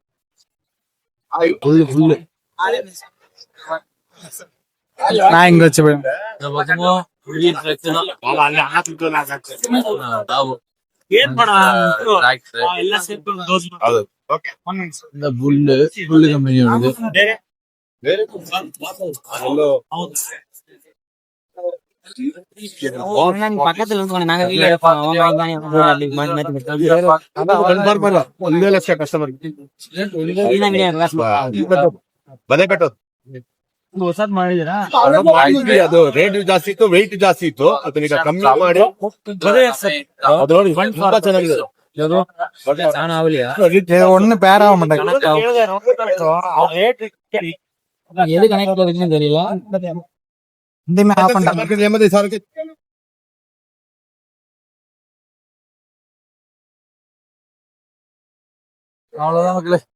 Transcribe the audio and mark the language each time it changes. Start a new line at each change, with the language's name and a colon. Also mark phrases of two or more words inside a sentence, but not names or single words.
Tamil: புல்லு நான் இங்க வச்சு இந்த புல்லு கம்பெனியோடது. பக்கத்துல
Kannada: ಅದು ರೇಟ್ ಜಾಸ್ತಿ ಇತ್ತು, ವೆಯ್ಟ್ ಜಾಸ್ತಿ ಇತ್ತು. ಅದನ್ನ ಕಮ್ಮಿ ಮಾಡಿ ತುಂಬಾ ಚೆನ್ನಾಗಿದೆ.
Tamil: ஒண்ணு பேர் ஆக மாட்டேங்க. எது கனெக்ட் இருக்குன்னு தெரியல. அவ்வளவுதான் மக்களே.